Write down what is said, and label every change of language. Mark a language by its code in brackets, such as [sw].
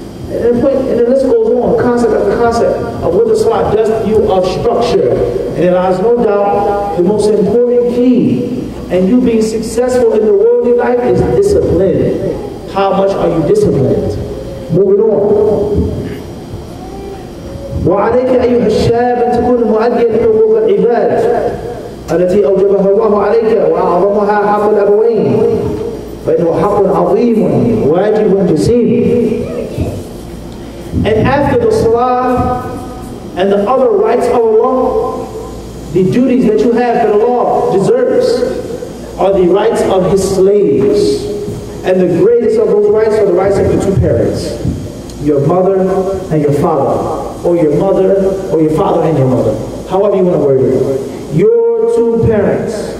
[en] And the list goes on, concept after concept of what the salah does to you of structure. And it has no doubt the most important key. And you being successful in the worldly life is discipline. How much are you disciplined? Moving on. [ar] وعليك أيها الشاب أن تكون مؤديا لحقوق العباد التي أوجبها الله عليك وأعظمها حق الأبوين فإنه حق عظيم واجب جسيم. [en] And after the salah and the other rights of Allah, the duties that you have that Allah deserves are the rights of His slaves. And the greatest of those rights are the rights of your two parents, your mother and your father, or your mother or your father and your mother, however you want to word it. Your two parents,